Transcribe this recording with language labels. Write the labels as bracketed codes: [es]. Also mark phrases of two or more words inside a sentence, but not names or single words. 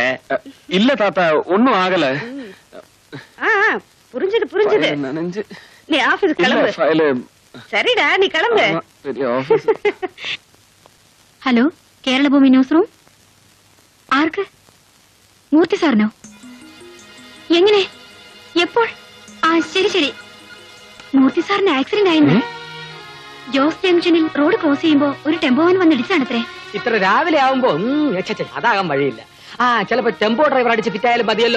[ta] இல்ல தாத்தா, ஒண்ணும் ஆகல. புரிஞ்சது. நனைஞ்சு. நீ ஆபீஸ் கிளம்பு. சரிடா, நீ கிளம்பு. ஹலோ, கேரள பூமி நியூஸ் ரூம். ஆருக்கு? [ml] മൂർത്തി സാറിനോ? എങ്ങനെ? എപ്പോൾ? ആ ശരി ശരി. മൂർത്തി സാറിന് ആക്സിഡന്റ് ആയിരുന്നു. ജോസ് ജംഗ്ഷനിൽ [en] road cross [ml] ചെയ്യുമ്പോ ഒരു [en] tempo van [ml] വന്നിടിച്ചാണത്രേ. ഇത്ര രാവിലെ ആവുമ്പോ അതാകാൻ വഴിയില്ല. ആ ചിലപ്പോ [en] tempo driver [ml] അടിച്ച് ഫിറ്റായാലും മതിയല്ലോ.